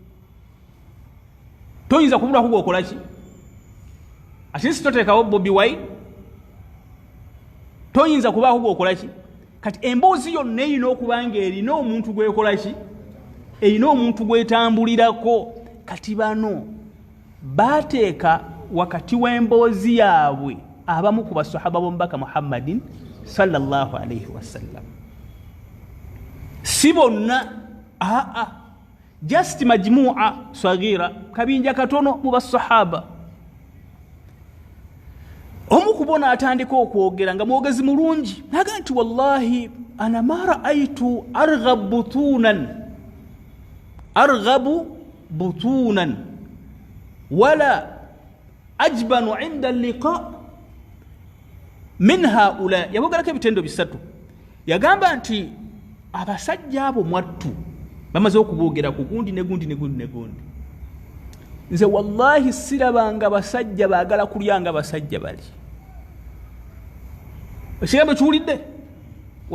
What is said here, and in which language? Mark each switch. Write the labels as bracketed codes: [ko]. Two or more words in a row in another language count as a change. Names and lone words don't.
[lg] Toyinza kubulako gwokola ki? Ate si toteekawo Bobi Wine, toyinza kubaako gwokola ki? Kati emboozi yonna erina okuba ng'erina omuntu gwekola ki? Erina omuntu gwetambulirako. Kati bano baateeka wakati w'emboozi yaabwe abamu ku basahaba b'omubaka Muhammadin [ar] صلى الله عليه وسلم. [lg] Si bonna, just [ar] مجموعة صغيرة, [lg] kabinja katono mu basahaba. Omu kubona atandika okwogera nga mwogezi mulungi, naga nti [ar] والله أنا ما رأيت أرغب بطونا ولا أجبن عند اللقاء من هؤلاء. [lg] Yabogerako ebitendo bisatu. Yagamba nti abasajja abo mwattu bamaze okuboogera ku gundi ne gundi. Nze wallahi sirabanga basajja baagala kulya nga basajja bali. Ekigambo kiwulidde?